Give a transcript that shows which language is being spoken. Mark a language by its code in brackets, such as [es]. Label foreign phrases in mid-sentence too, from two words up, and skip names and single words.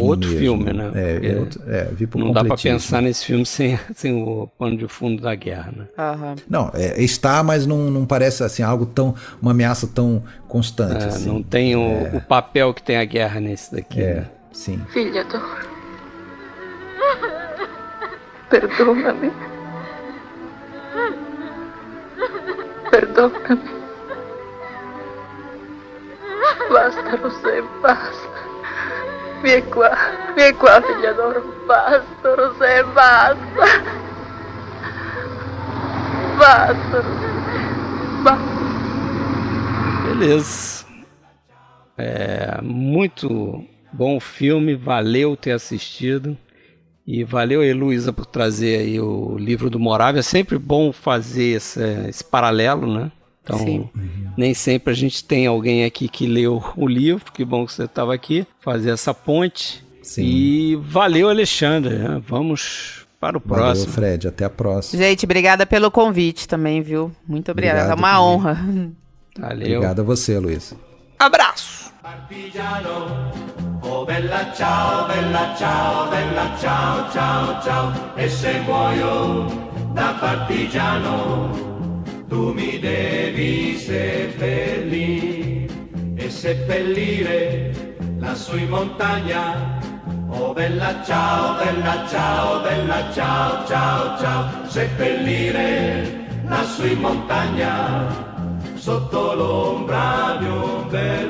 [pt] É outro mesmo. Filme, né? Vi por não dá para pensar nesse filme sem o pano de fundo da guerra, né? Não, está, mas não parece assim uma ameaça tão constante. Assim. Não tem o papel que tem a guerra nesse daqui. Né? Sim. [it] Filha d'oro, perdona-me. Perdona-me. Basta, Rosé, basta. Vieni qua, figlia d'oro, basta, Rosé, basta. Basta, Rosé, basta. [pt] Beleza. Muito bom filme, valeu ter assistido. E valeu aí, Luísa, por trazer aí o livro do Moravia. É sempre bom fazer esse paralelo, né? Então, nem sempre a gente tem alguém aqui que leu o livro, que bom que você estava aqui, fazer essa ponte. Sim. E valeu, Alexandre, né? Vamos para o próximo. Valeu, Fred, até a próxima. Gente, obrigada pelo convite também, viu? Muito obrigada, é uma honra. Valeu. Obrigado a você, Luísa. Abraço! [it] Partigiano, oh bella ciao, ciao, ciao, ciao. E se muoio da partigiano, tu mi devi seppellire e seppellire lassù in montagna Oh bella ciao, bella ciao, ciao, ciao, seppellire lassù in montagna, sotto l'ombra di un bel